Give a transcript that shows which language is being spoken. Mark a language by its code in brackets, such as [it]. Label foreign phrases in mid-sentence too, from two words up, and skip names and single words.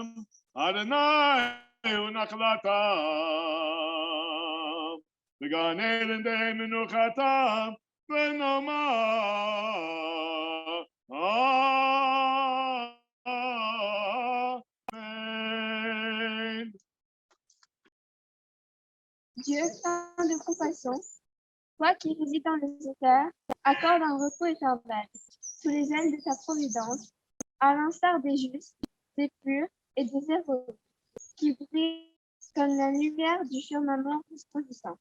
[he] אדוני הוא נחלתם. בגן עדן די מנוחתם ונאמר אמן. [fr] Dieu, plein de compassion, toi qui résides dans les hauteurs, accorde un repos éternel sous les ailes de ta providence, à l'instar des justes, des purs et des héros, qui brillent comme la lumière du firmament resplendissant.